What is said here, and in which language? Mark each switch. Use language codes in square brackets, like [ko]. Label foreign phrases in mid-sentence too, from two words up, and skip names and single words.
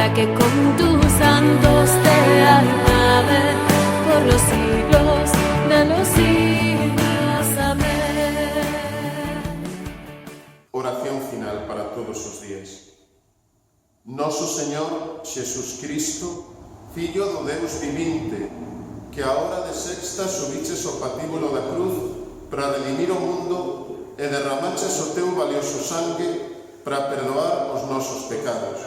[es] con tus santos te alabe por los siglos de los siglos. Amén. [gl] Oración final para todos os días. Noso Señor Xesús Cristo, Fillo do Deus vivinte, que a hora de sexta subiches o patíbulo da cruz para redimir o mundo e derramaches o teu valioso sangue para perdoar os nosos pecados.